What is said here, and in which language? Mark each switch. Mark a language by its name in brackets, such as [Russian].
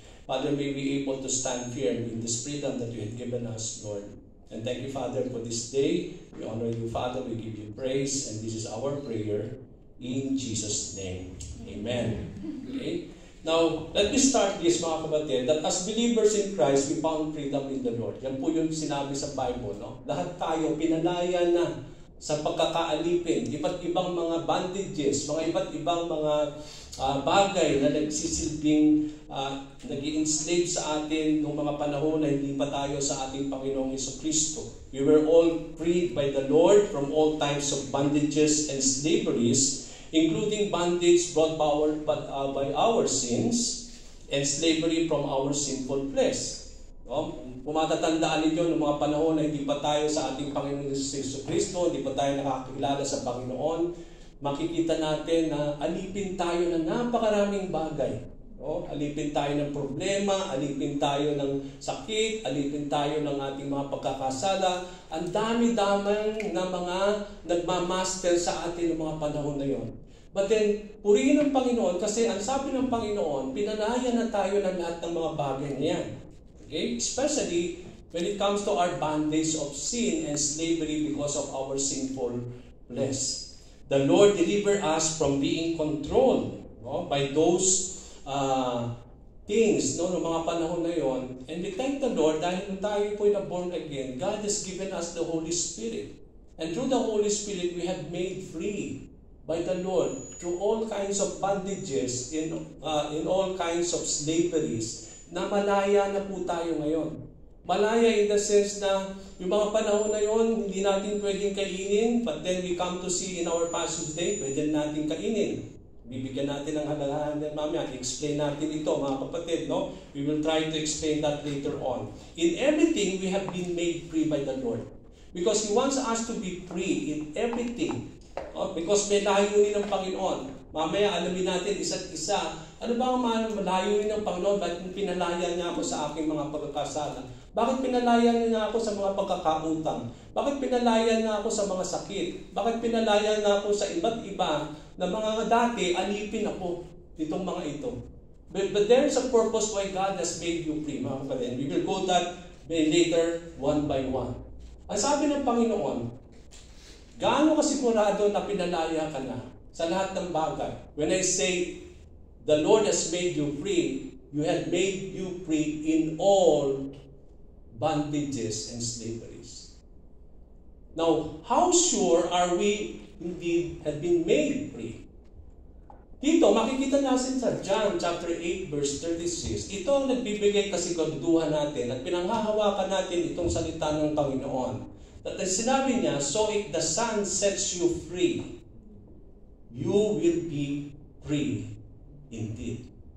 [English] Father, may we be able to stand firm in this freedom that you have given us, Lord. And thank you, Father, for this day. We honor you, Father. We give you praise. And this is our prayer in Jesus' name. Amen. Okay? Now, let me start this, [Filipino] mga kapatid, [English] that as believers in Christ, we found freedom in the Lord. [Filipino] Yan po yung sinabi sa Bible, no? Lahat tayo, pinalaya na sa pagkakaalipin, iba't ibang mga bandages, mga iba't ibang mga bagay na nagsisilbing, nag-i-enslave sa atin noong mga panahon na hindi pa tayo sa ating Panginoong Jesucristo. [English] We were all freed by the Lord from all types of bandages and slaveries, including bondage brought by our sins and slavery from our sinful flesh. [Filipino] No? Kung matatandaan ninyo noong mga panahon na hindi pa tayo sa ating Panginoon Jesucristo, hindi pa tayo nakakilala sa Panginoon, makikita natin na alipin tayo ng napakaraming bagay. No? Alipin tayo ng problema, alipin tayo ng sakit, alipin tayo ng ating mga pagkakasala. Ang dami-daming na mga nagmamaster sa atin ng mga panahon na yon. [English] But then, [Filipino] purihin ng Panginoon kasi ang sabi ng Panginoon, pinalaya na tayo ng lahat ng mga bagay niyan. [English] Okay? Especially when it comes to our bondage of sin and slavery because of our sinful flesh. The Lord deliver us from being controlled, no, by those things, no, [Filipino] ng mga panahon na yon. [English] And we thank the Lord [Filipino] dahil nung tayo po na [English] born again, God has given us the Holy Spirit. And through the Holy Spirit, we have made free by the Lord through all kinds of bondages, in all kinds of slaveries, [Filipino] na malaya na po tayo ngayon. Malaya [English] in the sense [Filipino] na yung mga panahon na yon, hindi natin pwedeng kainin, [English] but then we come to see in our passage day, [Filipino] pwede natin kainin. Bibigyan natin ng halagaan yan mamaya. I-explain natin ito, mga kapatid. No? [English] We will try to explain that later on. In everything, we have been made free by the Lord. Because He wants us to be free in everything. Because [Filipino] may layunin ng Panginoon. Mamaya alamin natin isa't isa. Ano ba ang layunin ng Panginoon? Bakit pinalaya niya ako sa aking mga pagkakasala? Bakit pinalaya niya ako sa mga pagkakautang? Bakit pinalaya niya ako sa mga sakit? Bakit pinalaya niya ako sa iba't iba na mga dati alipin ako itong mga ito? [English] But there is a purpose why God has made you free, [Filipino] mga kapatid. [English] We will go that later one by one. [Filipino] Ang sabi ng Panginoon, gaano kasigurado na pinalaya ka na sa lahat ng bagay? [English] When I say, the Lord has made you free, you have made you free in all bondages and slaveries. Now, how sure are we indeed have been made free? [Filipino] Dito, makikita natin sa John chapter 8 verse 36. Ito ang nagbibigay kasiguraduhan natin at pinanghahawakan natin itong salita ng Panginoon. At sinabi niya, [English] so if the Son sets you free, you will be free indeed.